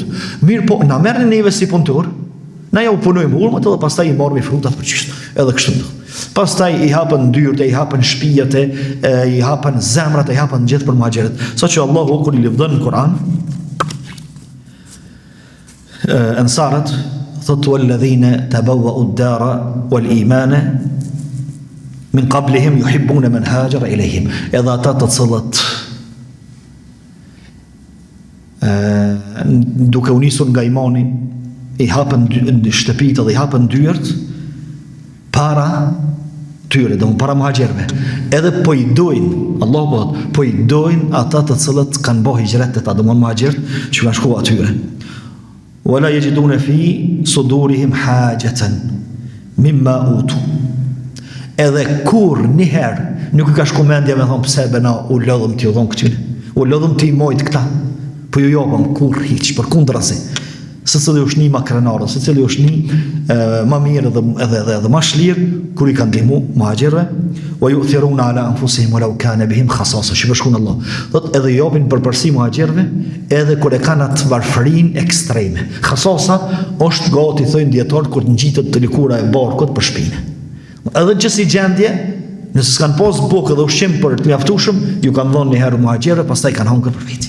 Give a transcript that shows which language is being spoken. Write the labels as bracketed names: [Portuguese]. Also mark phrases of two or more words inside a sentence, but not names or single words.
[Albanian] Mirë po na merrni neve si punëtor, na ja u punojmë hurmat edhe pastaj i marrim frutat për gjysmë. Edhe kështu. Pastaj i hapën dyert, i hapën shtëpijet, i hapën zemrat, i hapën gjithë për muhajgjerët. Saqë Allahu kur i lëvdon në Kur'an, Ansarët thotë [Arabic] والذين تبوءوا الدار والإيمان من قبلهم يحبون من هاجر إليهم. [Albanian] Edhe ata të cilët duke u nisur nga imani i hapën shtëpitë dhe i hapën dyert para tyre, do para muhaxherëve. Edhe po i dojnë, Allahu po i dojnë ata të cilët kanë bëu hijret të ta, do muhaxherët që kanë shkuar atyre. [Arabic] ولا يجدون في صدورهم حاجة مما أوتوا. [Albanian] Edhe kur njëherë nuk ka shku mendja me thonë pse bëna u lodhëm t'i u dhonë këtyre, u lodhëm t'i mojt këta, po ju jopëm kur hiq, për kundrazi. Se cili është një ma krenarë, se cili është një ma mirë edhe ma shlirë, kur i kanë ndihmu muhaxherëve, [Arabic] ويؤثرون على أنفسهم ولو كان بهم خصاصة. [Albanian] Shpeshkun Allah. Thot edhe jopin përparësi muhaxherëve, edhe kur e kanë atë varfërinë ekstreme. Khasasa është gati thojnë dietar kur ngjitet të lëkura e barkut për shpinë. Edhe që si gjendje, nëse s'kan pas bukë dhe ushqim për të mjaftueshëm, ju kanë dhënë një herë muhaxherëve, pastaj kanë hongër për veti.